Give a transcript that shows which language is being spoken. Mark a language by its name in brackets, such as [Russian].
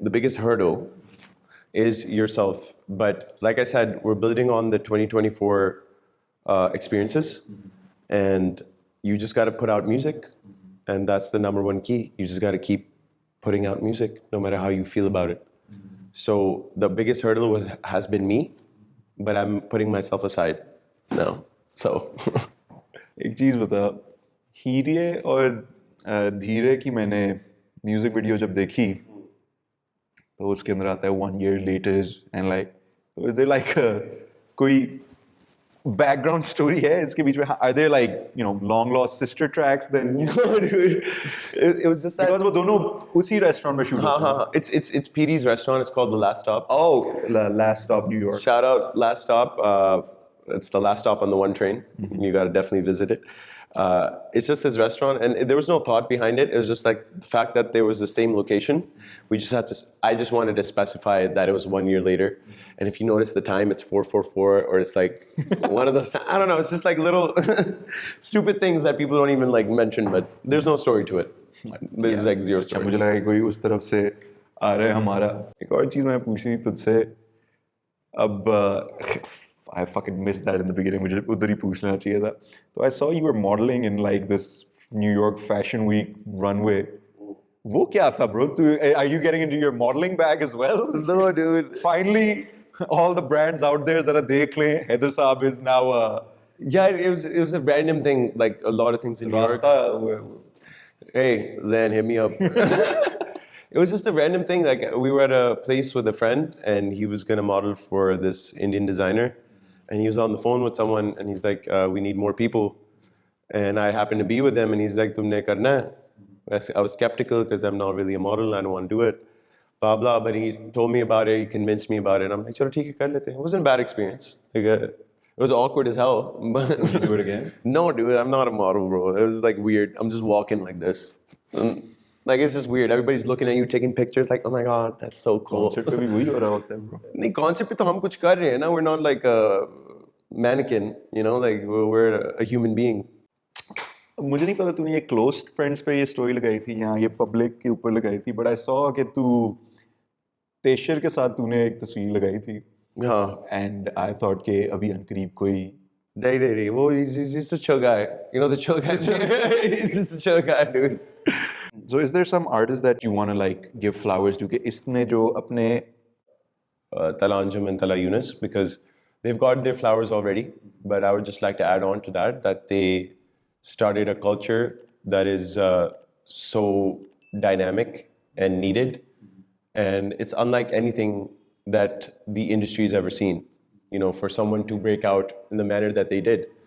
[English] The biggest hurdle is yourself. But like I said, we're building on the 2024 experiences, and you just got to put out music, and that's the number one key. You just got to keep putting out music, no matter how you feel about it. So the biggest hurdle has been me, but I'm putting myself aside now. So [Hindi] एक चीज़ बता, हीरिये और धीरे की मैंने music video जब देखी तो उसके अंदर आता है [English] 1 year later and like, so is there like [Hindi] कोई background story है इसके बीच में? [English] Are there like, you know, long lost sister tracks then? no, dude, it was just that. [Hindi] Because वो दोनों उसी restaurant में shoot होते हैं. [English] It's Petey's restaurant. It's called the Last Stop. Oh, Last Stop New York. Shout out Last Stop. It's the last stop on the 1 train. You got to definitely visit it. It's just his restaurant, and there was no thought behind it. It was just like the fact that there was the same location. We just had to. I just wanted to specify that it was 1 year later. And if you notice the time, it's 4:44, or it's like one of those. I don't know. It's just like little stupid things that people don't even like mention, but there's no story to it. There's like zero story. [Hindi] मुझे लगा कि कोई उस तरफ से आ रहा है हमारा. एक और चीज़ मैं पूछनी थी तुझसे. [English] अब I fucking missed that in the beginning. [Hindi] मुझे उधर ही पूछना चाहिए था. [English] So I saw you were modeling in like this New York Fashion Week runway. [Hindi] वो क्या था, bro? [English] Are you getting into your modeling bag as well? No, dude. Finally, all the brands out there that are [Hindi] देख लें, [English] Haider sahab is now Yeah, it was a random thing. Like a lot of things in New York. Hey, Zan, hit me up. It was just a random thing. Like we were at a place with a friend, and he was gonna model for this Indian designer. And he was on the phone with someone, and he's like, we need more people. And I happened to be with him, and he's like, [Hindi] tumne karna hai? [English] I was skeptical because I'm not really a model. I don't want to do it. Blah, blah. But he told me about it. He convinced me about it. I'm like, [Hindi] chalo, theek hai, kar lete hain. [English] It wasn't a bad experience. Like, it was awkward as hell. But Would you do it again? No, dude, I'm not a model, bro. It was like weird. I'm just walking like this. Like, it's just weird. Everybody's looking at you, taking pictures. Like, oh my god, that's so cool. [Hindi] Concert पे भी वही हो रहा होता है, bro. नहीं, concept पे तो हम कुछ कर रहे हैं ना. [English] We're not like a mannequin, you know. Like we're a human being. [Hindi] मुझे नहीं पता तूने ये closed friends पे ये story लगाई थी या ये public के ऊपर लगाई थी, [English] but I saw [Hindi] कि तू तेशर के साथ तूने एक तस्वीर लगाई थी. हाँ. [English] And I thought [Hindi] कि अभी अनकरीब कोई नहीं, वो [English] he's just a chill guy. You know the chill guy. He's just a chill guy, dude. So is there some artist that you want to like give flowers to [Hindi] कि इसने जो अपने [English] Tala Anjum and Tala Yunus, because they've got their flowers already, but I would just like to add on to that they started a culture that is so dynamic and needed, and it's unlike anything that the industry has ever seen, you know, for someone to break out in the manner that they did.